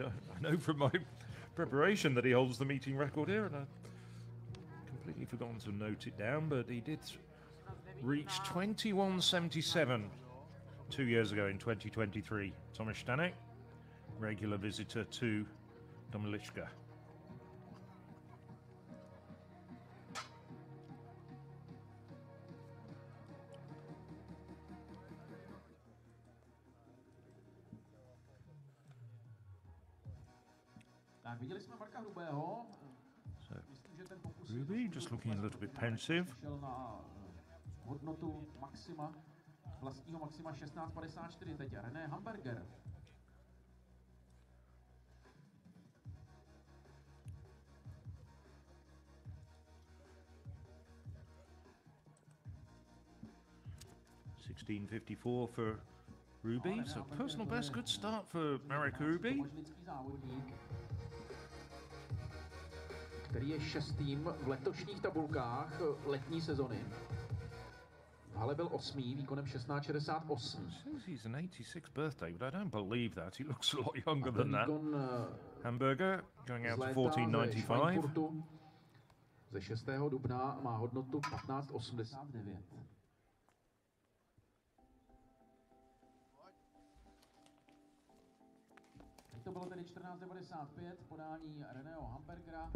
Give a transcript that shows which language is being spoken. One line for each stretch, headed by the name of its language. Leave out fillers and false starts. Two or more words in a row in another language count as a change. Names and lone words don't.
English: know from my preparation that he holds the meeting record here, and I've completely forgotten to note it down, but he did reach 21:77 2 years ago in 2023. Tomáš Staněk, regular visitor to Domažlice.
Czech: Tak, viděli jsme Marka Hrubého. Myslím, že ten pokus
English: Ruby just looking a little bit pensive.
Czech: šel na hodnotu maxima, vlastního maxima 16,54 teď. René Hamburger.
English: $16.54 for Ruby, so personal best, good start for Marek Ruby.
Czech: Domažlický závodník, který je 6. v letošních tabulkách letní sezony. V hale byl 8. výkonem 16,68.
English: Says he's an 86th birthday, but I don't believe that. He looks a lot younger than that. Hamburger going out to 14.95.
Czech: Ze 6. dubna má hodnotu 15,89. Teď to bylo tedy 14,95 podání Reného Hamburgera.